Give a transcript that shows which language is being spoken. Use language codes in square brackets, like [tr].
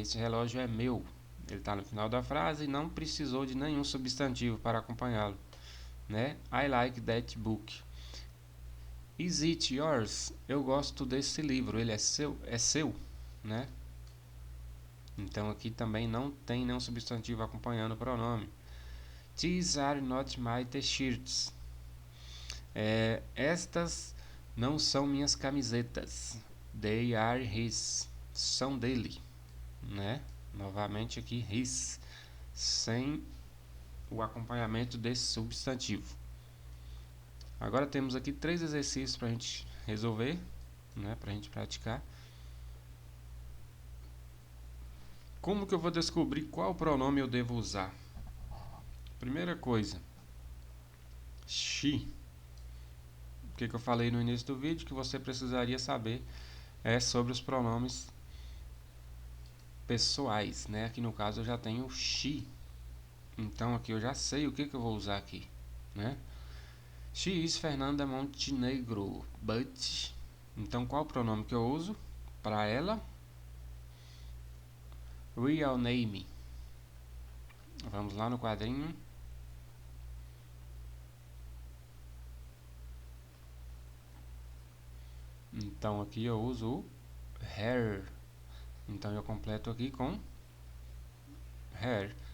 [pt] Esse relógio é meu. Ele está no final da frase e não precisou de nenhum substantivo para acompanhá-lo, né? [en] I like that book. Is it yours? [pt] Eu gosto desse livro. Ele é seu, né? Então aqui também não tem nenhum substantivo acompanhando o pronome. [en] These are not my t-shirts. [pt] Estas não são minhas camisetas. [en] They are his. [pt] São dele, né? Novamente aqui his, sem o acompanhamento desse substantivo. Agora temos aqui 3 exercícios para a gente resolver, né? Para a gente praticar. Como que eu vou descobrir qual pronome eu devo usar? Primeira coisa, she. O que eu falei no início do vídeo que você precisaria saber é sobre os pronomes pessoais, né? Aqui no caso eu já tenho she. Então aqui eu já sei o que eu vou usar aqui, né? [en] She is Fernanda Montenegro, but... [pt] Então qual o pronome que eu uso para ela? [en] Real name. [pt] Vamos lá no quadrinho. Então aqui eu uso o her. Então eu completo aqui com her.